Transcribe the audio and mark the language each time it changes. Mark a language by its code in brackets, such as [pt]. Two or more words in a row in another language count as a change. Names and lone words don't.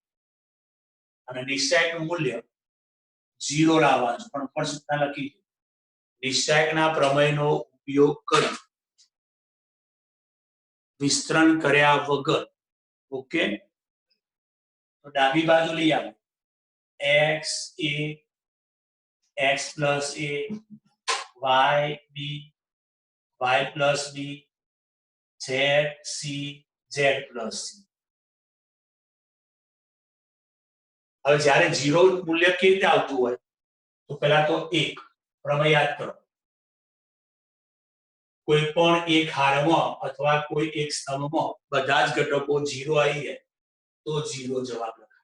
[gu] અને નિશ્ચયનું મૂલ્ય 0 લાવવાનું છે. પણ ઉપર સૂચના લખી છે નિશ્ચયના પ્રમેયનો ઉપયોગ કરી વિસ્તરણ કર્યા વગર. ઓકે? તો ડાબી બાજુ લઈ આવો [en] x a x plus a y b y plus b z c z plus c. [gu] હવે જ્યારે 0 મૂલ્ય કેવી રીતે આવતું હોય તો પહેલા તો 1 પ્રમેય યાદ કરો. કોઈ પણ એક હારમાં અથવા કોઈ એક સ્તંભમાં બધા જ ઘટકો 0 આવી જાય તો 0 જવાબ લખાય.